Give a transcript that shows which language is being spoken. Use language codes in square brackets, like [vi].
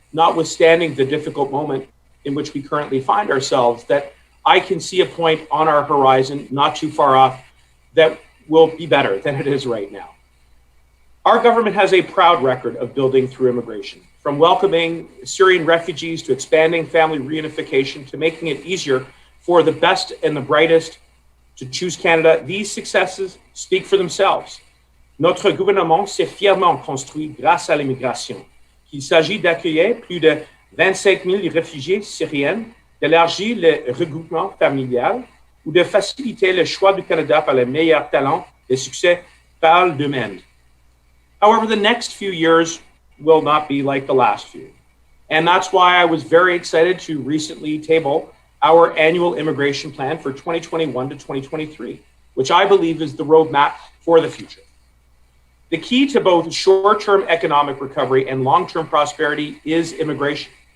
[en] notwithstanding the difficult moment in which we currently find ourselves, that I can see a point on our horizon, not too far off, that will be better than it is right now. Our government has a proud record of building through immigration, from welcoming Syrian refugees to expanding family reunification to making it easier for the best and the brightest to choose Canada. These successes speak for themselves. [fr] Notre gouvernement s'est fièrement construit grâce à l'immigration. Qu'il s'agit d'accueillir plus de 25 000 réfugiés syriens, d'élargir le regroupement familial ou de faciliter le choix du Canada par les meilleurs talents, les succès parlent d'eux-mêmes. [en] However, the next few years will not be like the last few. And that's why I was very excited to recently table our annual immigration plan for 2021 to 2023, which I believe is the roadmap for the future. The key to both short-term economic recovery and long-term prosperity is immigration.